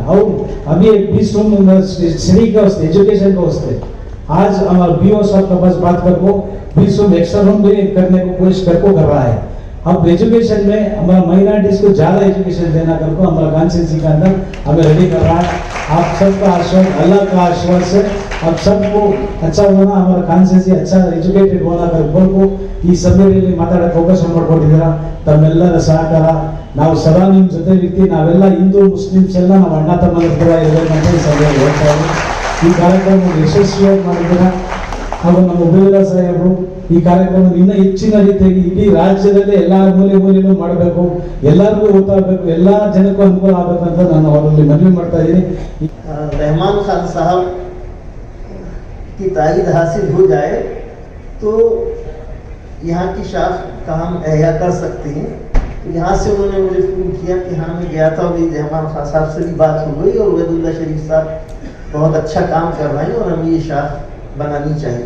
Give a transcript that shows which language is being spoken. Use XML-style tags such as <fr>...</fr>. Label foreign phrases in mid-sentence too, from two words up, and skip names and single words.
<ur>اور ابھی ایک 20 روم سری کا واسطے ایجوکیشن کا واسطے آج ہمارا بی او صاحب کا پاس بات کر کو 20 روم</ur> <en>extra room</en> <ur>بھی کرنے کو کوشش کر رہا ہے۔ اب ایجوکیشن میں ہمارا مائنارٹیز کو زیادہ ایجوکیشن دینا کر کو ہمارا کانسنسی کا اندر ہمیں ریڈی کر رہا ہے۔ آپ سب کا آشیرواد، اللہ کا آشیرواد سے اب سب کو اچھا ہونا، ہمارا کانسنسی اچھا ایجوکیٹڈ ہونا کر بول کو</ur> <kn>ಈ ಸಭೆಯಲ್ಲಿ ಮಾತಾಡಕ್ಕೆ ಅವಕಾಶ ಮಾಡಿಕೊಟ್ಟಿದ್ದೀರಾ, ತಮ್ಮೆಲ್ಲರ ಸಹಕಾರ ನಾವು ಸದಾ ನಿಮ್ಮ ಜೊತೆ ಇರ್ತೀವಿ. ನಾವೆಲ್ಲ ಹಿಂದೂ ಮುಸ್ಲಿಮ್ಸ್ ಎಲ್ಲ ನಾವು ಅಣ್ಣ ತಮ್ಮನ ಕೂಡ ಇರಬೇಕು ಅಂತ ಈ ಸಭೆಯಲ್ಲಿ ಹೇಳ್ತಾ ಇದ್ದೀವಿ. ಈ ಕಾರ್ಯಕ್ರಮ ಯಶಸ್ವಿಯಾಗಿ ಮಾಡಿದ್ದೀರಾ ಹಾಗೂ ನಮ್ಮ ಉಪೇಂದ್ರ ಸಾಹೇಬರು ಈ ಕಾರ್ಯಕ್ರಮ ಇನ್ನೂ ಹೆಚ್ಚಿನ ರೀತಿಯಾಗಿ ಇಡೀ ರಾಜ್ಯದಲ್ಲಿ ಎಲ್ಲಾ ಮೂಲೆಯಲ್ಲೂ ಮಾಡಬೇಕು, ಎಲ್ಲರಿಗೂ ಗೊತ್ತಾಗಬೇಕು, ಎಲ್ಲಾ ಜನಕ್ಕೂ ಅನುಕೂಲ ಆಗಬೇಕು ಅಂತ ನಾನು ಅವರಲ್ಲಿ ಮನವಿ ಮಾಡ್ತಾ ಇದ್ದೀನಿ।</kn> <ur>رحمان خان صاحب کی تارید حاصل ہو جائے تو یہاں کی شاخ کا ہم احیا کر سکتے ہیں. تو یہاں سے انہوں نے مجھے فون کیا کہ ہاں میں گیا تھا، ابھی رحمان خان صاحب سے بھی بات ہو گئی اور عبید اللہ شریف صاحب بہت اچھا کام کر رہے ہیں اور ہمیں یہ شاخ بنانی چاہیے.</ur>